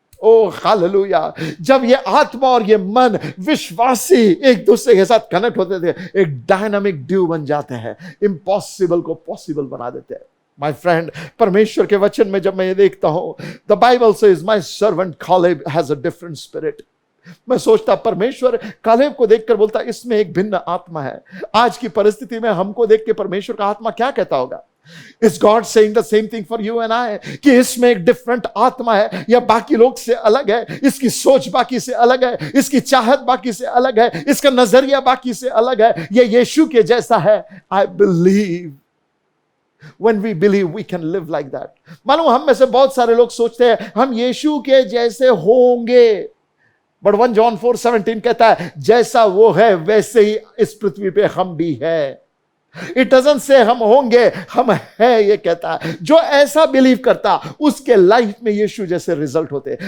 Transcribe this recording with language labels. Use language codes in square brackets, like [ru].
[hi] ओ hallelujah. जब ये आत्मा और ये मन विश्वासी एक दूसरे के साथ कनेक्ट होते थे, एक डायनामिक ड्यू बन जाते हैं, इम्पॉसिबल को पॉसिबल बना देते हैं। [en] my friend, [hi] परमेश्वर के वचन में जब मैं ये देखता हूं, [en] The Bible says my servant Caleb has a different spirit. [hi] मैं सोचता परमेश्वर कालेब को देखकर बोलता इसमें एक भिन्न आत्मा है। आज की परिस्थिति में हमको देख के परमेश्वर का आत्मा क्या कहता होगा? [en] Is God saying the same thing for you and I? [hi] कि इसमें एक डिफरेंट आत्मा है, या बाकी लोग से अलग है, इसकी सोच बाकी से अलग है, इसकी चाहत बाकी से अलग है, इसका नजरिया बाकी से अलग है, ये यीशु के जैसा है। [en] I believe. When we believe, we can live like that. [hi] मालूम, हम में से बहुत सारे लोग सोचते हैं हम यीशु के जैसे होंगे, बट 1 John 4:17 कहता है जैसा वो है वैसे ही इस पृथ्वी पे हम भी है। [en] it doesn't say [hi] हम होंगे, हम है ये कहता है। जो ऐसा बिलीव करता उसके लाइफ में यीशु जैसे रिजल्ट होते।